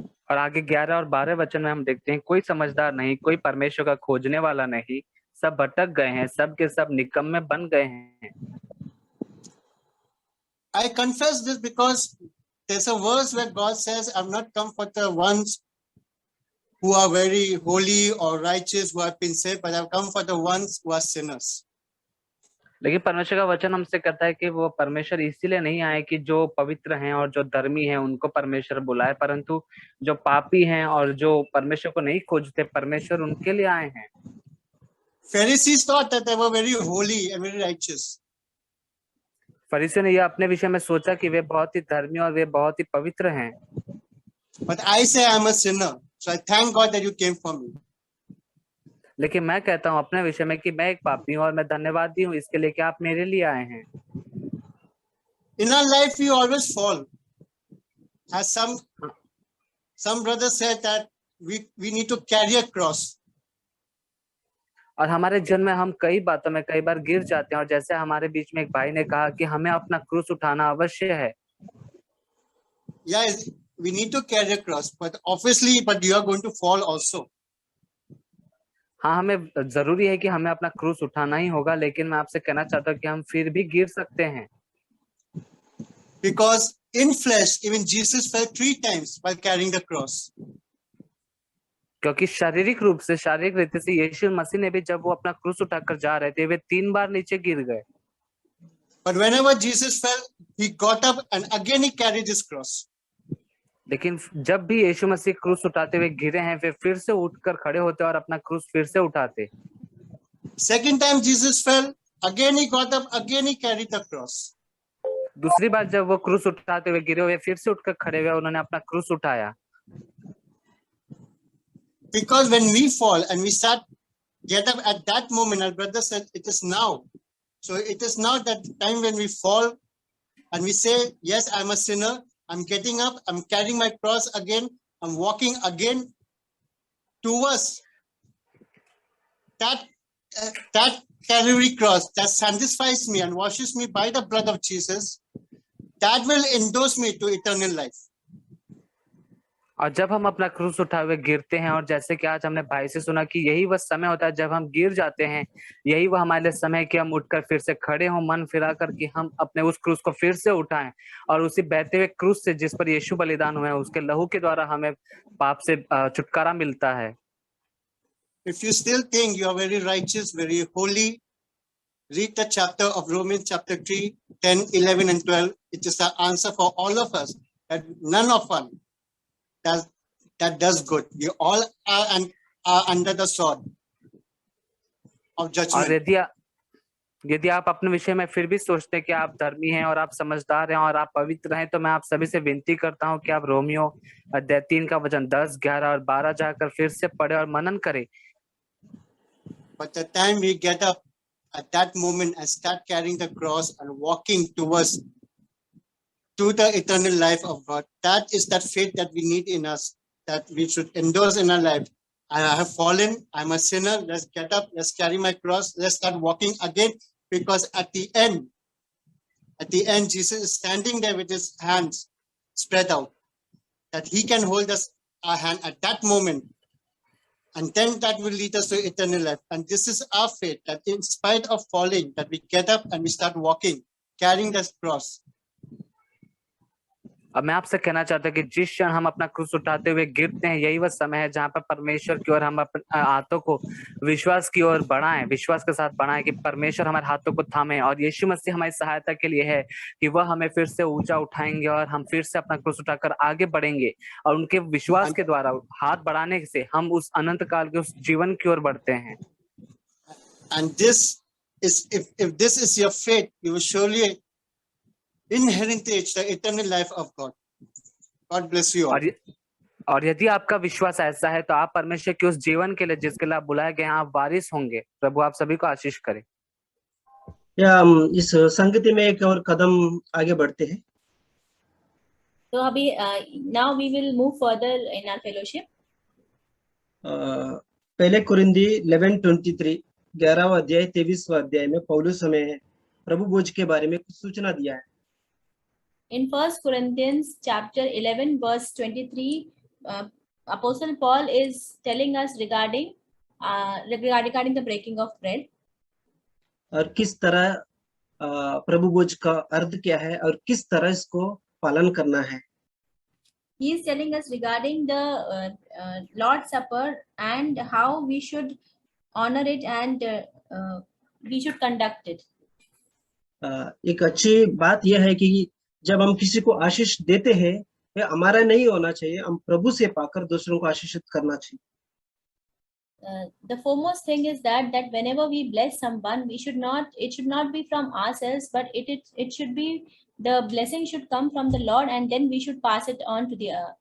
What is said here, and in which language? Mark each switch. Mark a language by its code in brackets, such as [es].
[hi] और आगे 11 और 12 वचन में हम देखते हैं कोई समझदार नहीं कोई परमेश्वर का खोजने वाला नहीं सब भटक गए हैं सब के सब निकम्मे बन गए हैं। [en] I confess this because there's a verse where God says, I've not come for the ones who are very holy or righteous, who have been saved, but I've come for the ones who are sinners. [hi] लेकिन परमेश्वर का वचन हमसे कहता है कि वो परमेश्वर इसीलिए नहीं आए कि जो पवित्र हैं और जो धर्मी हैं उनको परमेश्वर बुलाए परंतु जो पापी हैं और जो परमेश्वर को नहीं खोजते परमेश्वर उनके लिए आए हैं। [en] Pharisees thought that they were very holy and very righteous. [hi] फरीसी ने यह अपने विषय में सोचा कि वे बहुत ही धर्मी और वे बहुत ही पवित्र हैं। [en] But I say I'm a sinner. So I thank God that you came for me. [hi] लेकिन मैं कहता हूँ अपने विषय में कि मैं एक पापी हूँ और मैं धन्यवादी हूँ इसके लिए कि आप मेरे लिए आए हैं। [en] In our life, we always fall. As some brothers said that we need to carry a cross. [hi] और हमारे जीवन में हम कई बातों में कई बार गिर जाते हैं और जैसे हमारे बीच में एक भाई ने कहा कि हमें अपना क्रूस उठाना अवश्य है। [en] Yeah, we need to carry a cross, but you are going to fall also. [hi] हाँ, हमें जरूरी है कि हमें अपना क्रूस उठाना ही होगा, लेकिन मैं आपसे कहना चाहता हूँ कि हम फिर भी गिर सकते हैं। [en] Because in flesh, even Jesus fell 3 times while carrying the cross. [hi] क्योंकि शारीरिक रूप से, शारीरिक रीति से यीशु मसीह ने भी जब वो अपना क्रूस उठाकर जा रहे थे, वे 3 बार नीचे गिर गए। [en] But whenever Jesus fell, he got up and again he carried his cross. [hi] लेकिन जब भी यीशु मसीह क्रूस उठाते हुए गिरे हैं, वे फिर से उठकर खड़े होते और अपना क्रूस फिर से उठाते। [en] Second time Jesus fell, again he got up, again he carried the cross. [hi] दूसरी बार जब वो क्रूस उठाते हुए गिरे हुए फिर से उठकर खड़े हुए, उन्होंने अपना क्रूस उठाया। [en] Because when we fall and we get up at that moment, our brother said, it is now. So it is now that time when we fall and we say, yes, I'm a sinner. I'm getting up. I'm carrying my cross again. I'm walking again towards that Calvary cross that satisfies me and washes me by the blood of Jesus. That will endorse me to eternal life. [hi] और जब हम अपना क्रूस उठाए हुए गिरते हैं, और जैसे कि आज हमने भाई से सुना कि यही वह समय होता है जब हम गिर जाते हैं, यही वह हमारे लिए समय है कि हम उठकर फिर से खड़े हों, मन फिरा कर कि हम अपने उस क्रूस को फिर से उठाएं और उसी बहते हुए क्रूस से जिस पर यीशु बलिदान हुए हैं, उसके लहू के द्वारा हमें पाप से छुटकारा मिलता है। [en] If you still think you are very righteous, very holy, read the chapter of Romans chapter 3, 10, 11 and 12. It is the answer for all of us that none of us that does good. We all are under the sword of judgment. [hi] और यदि आप अपने विषय में फिर भी सोचते हैं कि आप धर्मी हैं और आप समझदार हैं और आप पवित्र हैं, तो मैं आप सभी से विनती करता हूं कि आप रोमियो अध्याय 3 का वचन 10, 11 और 12 जाकर फिर से पढ़े और मनन करें। [en] But the time we get up at that moment and start carrying the cross and walking towards to the eternal life of God, that is that faith that we need in us, that we should endorse in our life. I have fallen, I'm a sinner, let's get up, let's carry my cross, let's start walking again, because at the end, Jesus is standing there with his hands spread out, that he can hold us, our hand at that moment, and then that will lead us to eternal life. And this is our faith, that in spite of falling, that we get up and we start walking, carrying the cross. [hi] अब मैं आपसे कहना चाहता हूँ कि जिस क्षण हम अपना क्रूस उठाते हुए गिरते हैं, यही वह समय है जहाँ पर परमेश्वर की ओर हम अपने हाथों को विश्वास की ओर बढ़ाएं, विश्वास के साथ बढ़ाएं कि परमेश्वर हमारे हाथों को थामे, और यीशु मसीह हमारी सहायता के लिए है कि वह हमें फिर से ऊंचा उठाएंगे और हम फिर से अपना क्रूस उठाकर आगे बढ़ेंगे, और उनके विश्वास के द्वारा हाथ बढ़ाने से हम उस अनंत काल के उस जीवन की ओर बढ़ते हैं। [en] And this is, if this is your faith, you will surely inherit the eternal life of God. God bless you all. [hi] और यदि आपका विश्वास ऐसा है तो आप परमेश्वर के उस जीवन के लिए जिसके लिए आप बुलाए गए हैं, आप वारिस होंगे। प्रभु आप सभी को आशीष करे। या हम इस संगति में एक और कदम आगे बढ़ते हैं। तो अभी [en] now we will move further in our fellowship. [hi] पहले कुरिन्दी 11:23 11वां अध्याय 23वां अध्याय में पौलुस हमें प्रभु भोज के बारे में कुछ सूचना दिया है। [en] In 1 Corinthians chapter 11 verse 23, Apostle Paul is telling us regarding the breaking of bread. [hi] और किस तरह प्रभु भोज का अर्थ क्या है और किस तरह इसको पालन करना है। [en] He is telling us regarding the Lord's Supper and how we should honor it and we should conduct it. [hi] एक अच्छी बात यह है कि जब हम किसी को आशीष देते हैं, यह हमारा नहीं होना चाहिए, हम प्रभु से पाकर दूसरों को आशीषित करना चाहिए। [en] The foremost thing is that whenever we bless someone, it should not be from ourselves, but it should be, the blessing should come from the Lord, and then we should pass it on to the